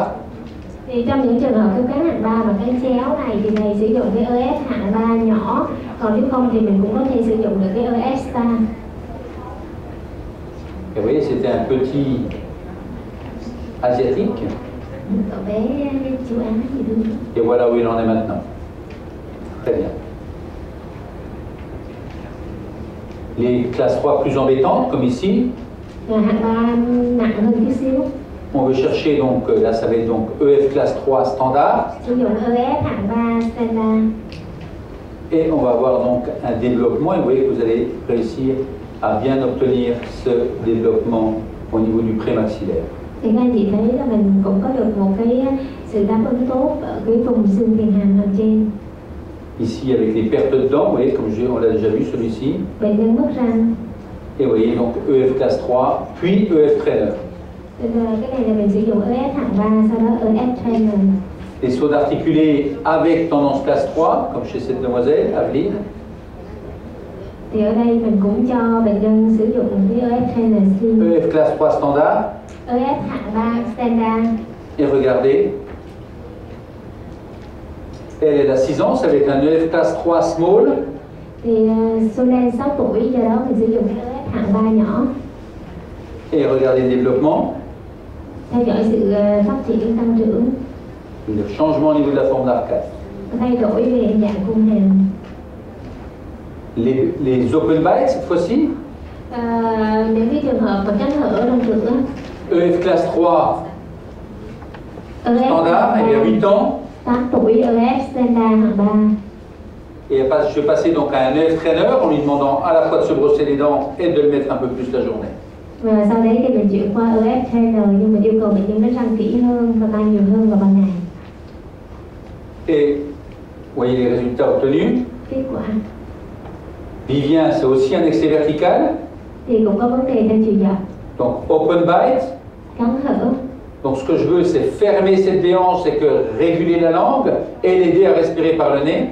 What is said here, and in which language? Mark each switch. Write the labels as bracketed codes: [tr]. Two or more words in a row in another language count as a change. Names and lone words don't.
[vi] Thì trong những trường hợp khớp cắn hạng 3 và cái chéo này thì thầy sử dụng cái EF hạng 3 nhỏ, còn nếu không thì mình cũng có thể sử dụng được cái EF Star. [fr] Et vous voyez, c'était un petit asiatique. [vi] Cậu bé châu Á gì thôi. [fr] Et voilà où il en est maintenant. Très bien. Les classes 3 plus embêtantes, comme ici, [vi] Và hạng 3 nặng hơn tí xíu. [fr] on veut chercher donc, là ça va être donc EF classe 3 standard. [vi] Sử dụng EF hạng 3 standard. [fr] Et on va avoir donc un développement, et vous voyez que vous allez réussir à bien obtenir ce développement au niveau du prémaxillaire. [vi] Thì các anh chị thấy là mình cũng có được một cái sự đáp ứng tốt ở cái vùng xương tiền hàm trên. [fr] Ici avec les pertes de dents, vous voyez comme on l'a déjà vu celui-ci. [vi] Bệnh nhân mất răng. [fr] Et vous voyez donc EF classe 3, puis EF trainer. [vi] Cái này là mình sử dụng EF hạng 3, sau đó EF trainer. [fr] Les sauts d'articulés avec tendance classe 3, comme chez cette demoiselle, Aveline. [vi] Thì ở đây mình cũng cho bệnh nhân sử dụng cái EF trainer slim. [fr] EF classe 3 standard. [vi] EF hạng 3 standard. [fr] Et regardez, elle a 6 ans, ça va être un EF classe 3 small. [vi] Thì Solen 6 tuổi, do đó mình sử dụng cái EF hạng 3 nhỏ. [fr] Et regardez le développement. [vi] Theo dõi sự phát triển tăng trưởng. [fr] Le changement au niveau de la forme d'arcade. [vi] Thay đổi về hình dạng cung hàm. [fr] Les [en] open bites [fr] cette fois-ci. [vi] Những cái trường hợp mà cánh hở răng cửa. [fr] EF classe 3 standard, elle a 8 ans. [vi] 8 tuổi EF standard hạng 3. [fr] Et je vais passer donc à un EF trainer en lui demandant à la fois de se brosser les dents et de le mettre un peu plus la journée. [vi] Và sau đấy thì mình chuyển qua EF trainer, nhưng mình yêu cầu bệnh nhân đánh răng kỹ hơn và mang nhiều hơn vào ban ngày. [fr] Et vous voyez les résultats obtenus. [vi] Kết quả [fr] Vivien, c'est aussi un excès vertical. [vi] thì cũng có vấn đề theo chiều dọc. [fr] Donc [en] open bite. [vi] Cắn hở. [fr] Donc ce que je veux, c'est fermer cette déhanche, c'est que réguler la langue et l'aider à respirer par le nez.